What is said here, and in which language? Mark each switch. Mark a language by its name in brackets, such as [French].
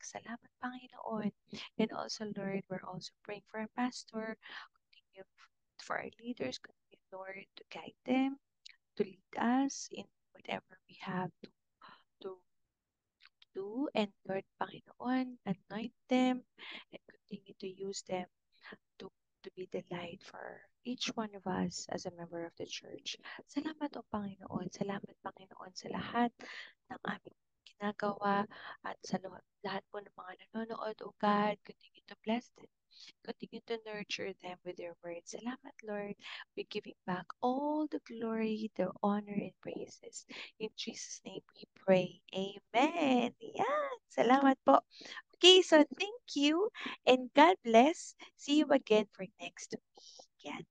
[English] Salamat, Panginoon. And also, Lord, we're also praying for our pastor, continue for our leaders, continue, Lord, to guide them, to lead us in whatever we have to do. And Lord, Panginoon, anoint them and continue to use them to, to be the light for each one of us as a member of the church. [Filipino] Salamat o Panginoon. Salamat Panginoon sa lahat ng aming ginagawa at sa lahat po ng mga nanonood. [English] O God, continue to bless them. Continue to nurture them with your words. Salamat, Lord. We're giving back all the glory, the honor, and praises. In Jesus' name we pray. Amen. Yan. [Filipino] Salamat po. [English] Okay, so thank you and God bless. See you again for next week. Yan.